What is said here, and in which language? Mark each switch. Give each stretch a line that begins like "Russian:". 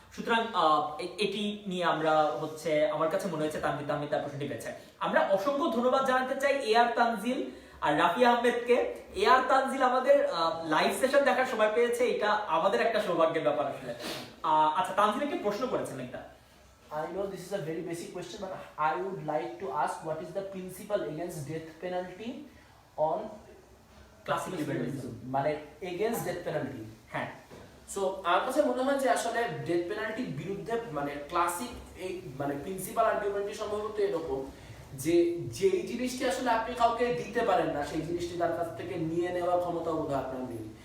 Bangla: সুতরাং এটি নিয়ে আমরা হচ্ছে, আমার কাছে মনে হয়েছে তানভীর তার প্রশ্নটি পেয়েছে। আমরা অসংখ্য ধন্যবাদ জানাতে চাই এআর তানজিল আর রাফি আহমেদকে। এআর তানজিল আমাদের লাইভ সেশন দেখার সময় পেয়েছে, এটা আমাদের একটা সৌভাগ্যের ব্যাপার আসলে। আচ্ছা, তানজিল একটি প্রশ্ন করেছেন একটা।
English: I know this is a very basic question, but I would like to ask what is the principle against death penalty on classical liberalism,
Bangla: মানে
English: against death penalty?
Bangla: হ্যাঁ। সো আমার কাছে মনে হয় যে আসলে ডেথ পেনাল্টির বিরুদ্ধে মানে ক্লাসিক এই মানে প্রিন্সিপাল আর্গুমেন্টটি সম্ভবত এরকম যে যেই জিনিসটি আসলে আপনি কাউকে দিতে পারেন না, সেই জিনিসটি তার কাছ থেকে নিয়ে নেওয়ার ক্ষমতা বোধহয় আপনার নেই।